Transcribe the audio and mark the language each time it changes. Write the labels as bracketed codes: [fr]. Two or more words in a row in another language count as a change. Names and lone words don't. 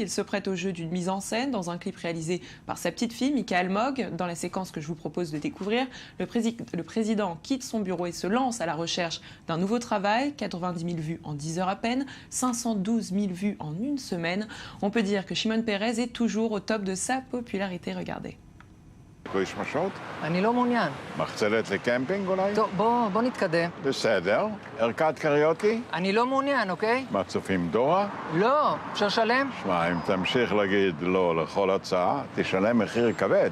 [fr] Il se prête au jeu d'une mise en scène dans un clip réalisé par sa petite fille, Mika Almog. Dans la séquence que je vous propose de découvrir, le président quitte son bureau et se lance à la recherche d'un nouveau travail. 90 000 vues en 10 heures à peine, 512 000 vues en une semaine. On peut dire que Shimon Peres est toujours au top de sa popularité. Regardez. [he] יש משעות? אני לא מעוניין. מחצלת לקמפינג אולי? טוב, בוא נתקדם. בסדר. ערכת קריוקי? אני לא מעוניין, אוקיי? מצופים דורה? לא, אפשר לשלם? שמע, אם תמשיך להגיד לא לכל הצעה, תשלם מחיר כבד.